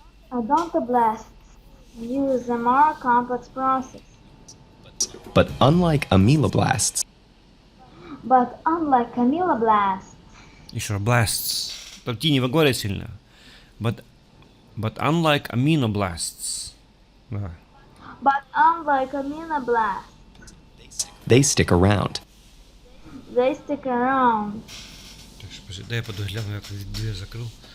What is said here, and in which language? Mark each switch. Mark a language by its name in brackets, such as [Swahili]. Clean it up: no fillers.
[English] Odontoblasts use a more complex process. But unlike ameloblasts, But unlike amyloblasts, [Russian] Еще раз, blasts. Там T не выговаривай сильно. [English] But unlike aminoblasts. [Russian] Да. [English] but unlike aminoblasts, they stick around. they stick around. [Russian] Так, подожди, дай я пойду гляну, я тут дверь закрыл.